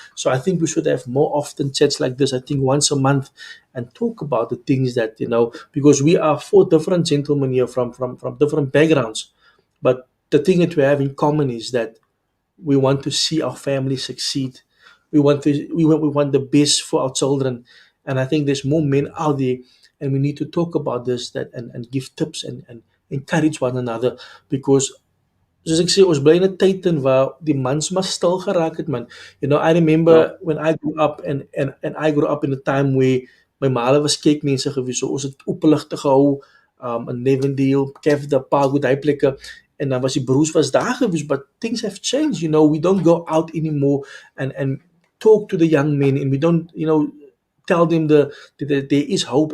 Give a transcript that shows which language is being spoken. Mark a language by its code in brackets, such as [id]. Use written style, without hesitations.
[en] So I think we should have more often chats like this, I think once a month, and talk about the things that you know, because we are four different gentlemen here from different backgrounds, but the thing that we have in common is that we want to see our family succeed. We want the best for our children, and I think there's more men out there, and we need to talk about this and give tips and encourage one another, because [af] soos ek sê, ons bly in 'n tyd in waar die mans maar stil geraak het, man. [en] You know, I remember when I grew up and I grew up in a time where [af] my ma was kerkmense gewees, so ons het openligte gehou, in Nevendale, Kefda, Pago, daai plekke, en dan was die broers was daar gewees, [en] but things have changed, you know, we don't go out anymore and talk to the young men, and we don't, you know, tell them that there is hope.